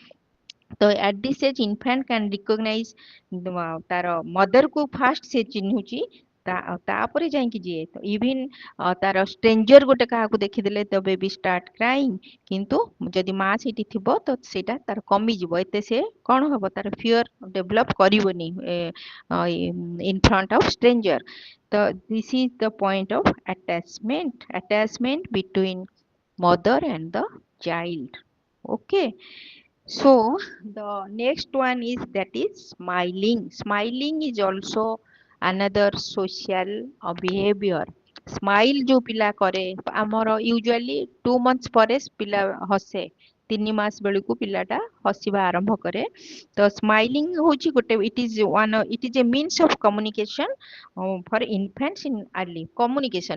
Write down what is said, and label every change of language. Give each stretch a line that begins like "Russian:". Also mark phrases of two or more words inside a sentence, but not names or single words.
Odia: ତ
English: at this age infant can recognize
Odia: ତାର ମଦର କୁ ଫାର୍ଷ୍ଟ ସେ ଚିହ୍ନୁଛି, ତାପରେ ଯାଇକି ଯିଏ ଇଭିନ ତାର ଷ୍ଟ୍ରେଞ୍ଜର ଗୋଟେ କାହାକୁ ଦେଖିଦେଲେ ତ
English: baby start crying.
Odia: କିନ୍ତୁ ଯଦି ମା ସେଇଠି ଥିବ ତ ସେଇଟା ତାର କମିଯିବ, ଏତେ ସେ କଣ ହବ, ତାର
English: fear develop
Odia: କରିବନି
English: in front of stranger. ତ this is the point of attachment between mother and the child. Okay, so the next one is that is smiling is also another social behavior.
Odia: ସ୍ମାଇଲ ଯୋଉ ପିଲା କରେ, ଆମର ୟୁଜୁଆଲି 2 months ପରେ ପିଲା ହସେ, 3 ମାସ ବେଳକୁ ପିଲାଟା ହସିବା ଆରମ୍ଭ କରେ। ତ ସ୍ମାଇଲିଂ ହଉଛି ଗୋଟେ,
English: it is a means of communication for infants in early communication.